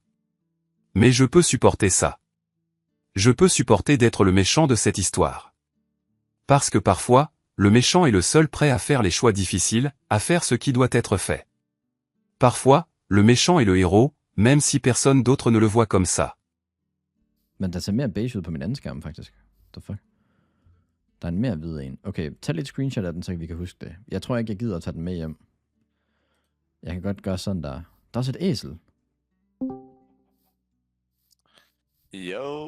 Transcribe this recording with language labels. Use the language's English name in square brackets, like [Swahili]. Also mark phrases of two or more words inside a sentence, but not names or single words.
[French] Mais je peux supporter ça. Je peux supporter d'être le méchant de cette histoire. Parce que parfois, le méchant est le seul prêt à faire les choix difficiles, à faire ce qui doit être fait. Parfois, le méchant est le héros, même si personne d'autre ne le voit comme ça. [Danish] Men der ser mere beige ud på min anden skærm, faktisk. [English] The fuck? [Danish] Der er en mere hvid en. Okay, tag lidt screenshot af den, så vi kan huske det. Jeg tror ikke, jeg gider at tage den med hjem. Jeg kan godt gøre sådan der. Der er også et æsel. Jo.